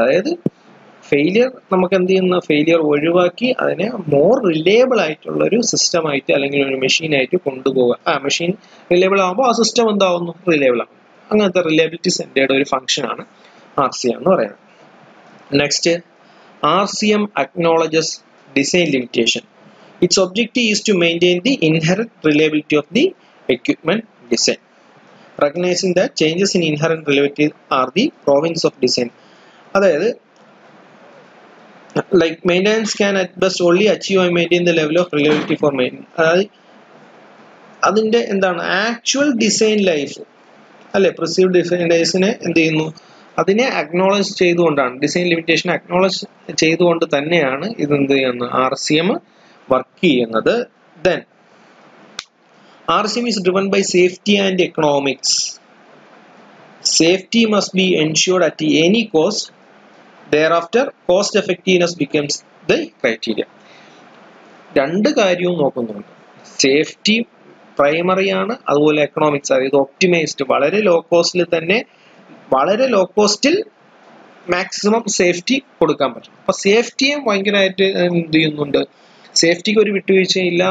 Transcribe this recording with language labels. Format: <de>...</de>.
<ml>അതായത് ഫെയിലിയർ നമുക്ക് എന്ത് ചെയ്യുന്ന, ഫെയിലിയർ ഒഴിവാക്കി അതിനെ മോർ റിലയബിൾ ആയിട്ടുള്ള ഒരു സിസ്റ്റം ആയിട്ട് അല്ലെങ്കിൽ ഒരു മെഷീൻ ആയിട്ട് കൊണ്ടുപോകുക. മെഷീൻ റിലയബിൾ ആകുമ്പോൾ ആ സിസ്റ്റം എന്താവുന്നു, റിലയബിൾ ആകും. അങ്ങനത്തെ റിലയബിലിറ്റി സെന്റേർഡ് ഒരു ഫംഗ്ഷനാണ് RCM എന്ന് പറയുന്നത്.</ml> <en>Next, RCM acknowledges design limitation. Its objective is to maintain the inherent reliability of the equipment design, recognizing that changes in inherent reliability are the province of design.</en> <ml>അതായത്</ml> <en>like maintenance can at best only achieve and maintain the level of reliability for maintenance.</en> <ml>അതായത് അതിന്റെ എന്താണ് actual design life, അല്ലെ? പ്രിസീവ്ഡ് design ലൈഫിനെ എന്ത് ചെയ്യുന്നു, അതിനെ acknowledge ചെയ്തുകൊണ്ടാണ്, ഡിസൈൻ ലിമിറ്റേഷൻ അക്നോളജ് ചെയ്തുകൊണ്ട് തന്നെയാണ് ഇത് എന്ത് ചെയ്യുന്നത്, RCM വർക്ക് ചെയ്യുന്നത്.</ml> <en>Then RCM is driven by safety and economics. Safety must be ensured at any cost. Thereafter, cost effectiveness becomes the criteria.</en> <ml>രണ്ട് കാര്യവും നോക്കുന്നുണ്ട്. സേഫ്റ്റി പ്രൈമറി ആണ്, അതുപോലെ എക്കണോമിക്സ്, അതായത് ഒപ്റ്റിമൈസ്ഡ്, വളരെ ലോ കോസ്റ്റിൽ തന്നെ, വളരെ ലോ കോസ്റ്റിൽ മാക്സിമം സേഫ്റ്റി കൊടുക്കാൻ പറ്റും. അപ്പൊ സേഫ്റ്റിയെ ഭയങ്കരമായിട്ട് എന്ത് ചെയ്യുന്നുണ്ട്, സേഫ്റ്റിക്ക് ഒരു വിട്ടുവീഴ്ചയില്ല.</ml>